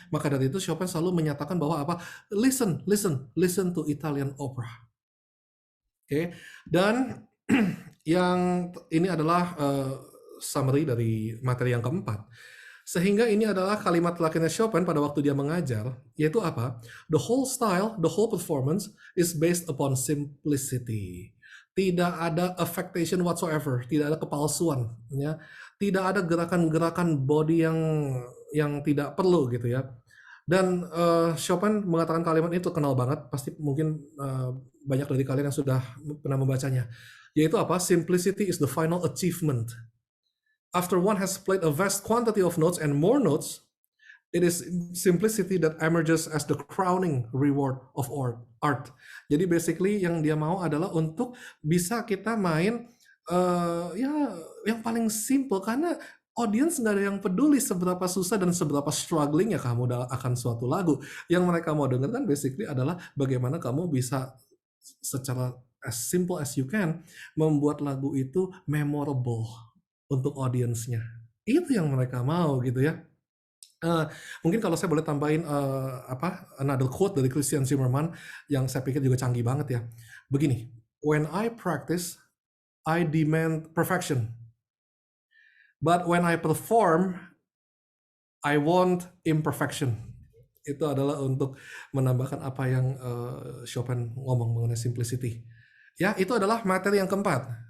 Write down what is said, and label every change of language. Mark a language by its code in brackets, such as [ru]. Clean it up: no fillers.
[id] Maka dari itu Chopin selalu menyatakan bahwa apa? [en] Listen, listen, listen to Italian opera. [id] Oke. Dan yang ini adalah summary dari materi yang keempat. Sehingga ini adalah kalimat terakhirnya Chopin pada waktu dia mengajar, yaitu apa? [en] The whole style, the whole performance is based upon simplicity. [id] Tidak ada affectation whatsoever, tidak ada kepalsuan, ya. Tidak ada gerakan-gerakan body yang tidak perlu gitu ya. Dan Chopin mengatakan kalimat itu kenal banget, pasti mungkin banyak dari kalian yang sudah pernah membacanya. Yaitu apa? [en] Simplicity is the final achievement. After one has played a vast quantity of notes and more notes, it is simplicity that emerges as the crowning reward of art. [id] Jadi basically yang dia mau adalah untuk bisa kita main ya yang paling simple, karena audience nggak ada yang peduli seberapa susah dan seberapa struggling ya kamu akan suatu lagu. Yang mereka mau dengarkan basically adalah bagaimana kamu bisa secara [en] as simple as you can [id] membuat lagu itu memorable untuk audiensnya. Itu yang mereka mau gitu ya. Mungkin kalau saya boleh tambahin another quote dari Christian Zimmerman yang saya pikir juga canggih banget ya. Begini, [en] when I practice, I demand perfection. But when I perform, I want imperfection. [id] Itu adalah untuk menambahkan apa yang Chopin ngomong mengenai simplicity. Ya, itu adalah materi yang keempat.